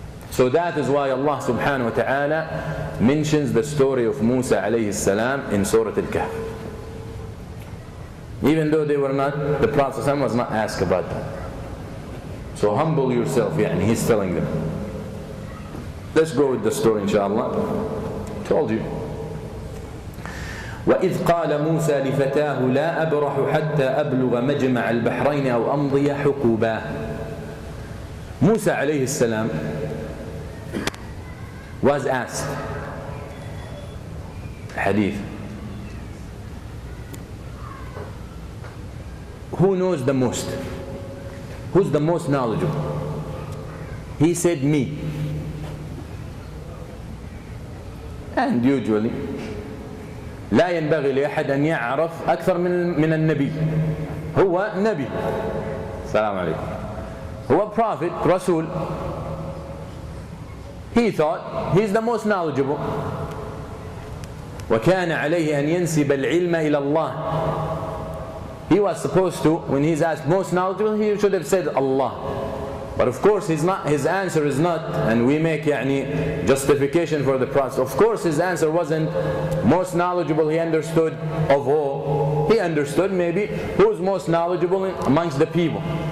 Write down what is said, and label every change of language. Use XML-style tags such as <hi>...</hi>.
<en>So that is why Allah subhanahu wa ta'ala mentions the story of Musa alayhi salam in Surah Al-Kahf. Even though they were not, the Prophet was not asked about that. So humble yourself, he's telling them. Let's go with the story inshallah. Told you.</en> <ar>وَإِذْ قَالَ مُوسَى لِفَتَاهُ لَا أَبْرَحُ حَتَّى أَبْلُغَ مَجْمَعَ الْبَحْرَيْنِ أَوْ أَمْضِيَ حُقُوبًا.</ar> <en>Musa alayhi salam was asked, hadith, who knows the most? Who's the most knowledgeable? He said, me. And usually</en> <ar>لا ينبغي لأحد أن يعرف أكثر من النبي. هو نبي. السلام عليكم. هو prophet, Rasul.</ar> <en>He thought he's the most knowledgeable.</en> <ar>وكان عليه أن ينسب العلم إلى الله.</ar> <en>He was supposed to, when he's asked most knowledgeable, he should have said Allah. But of course his answer is not, and we make justification for the Prophet. Of course his answer wasn't most knowledgeable, he understood of all. He understood maybe who's most knowledgeable amongst the people.</en>